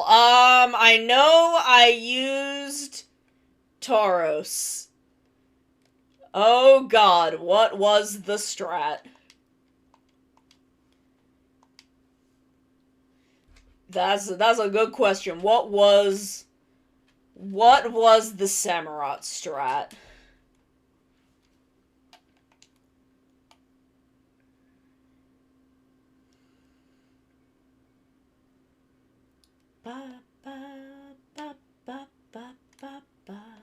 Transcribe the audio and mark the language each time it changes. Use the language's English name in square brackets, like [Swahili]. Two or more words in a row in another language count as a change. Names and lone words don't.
[English] I know I used Tauros. Oh god, what was the strat? That's a good question. What was the Samurott strat? Ba ba ba ba ba ba ba.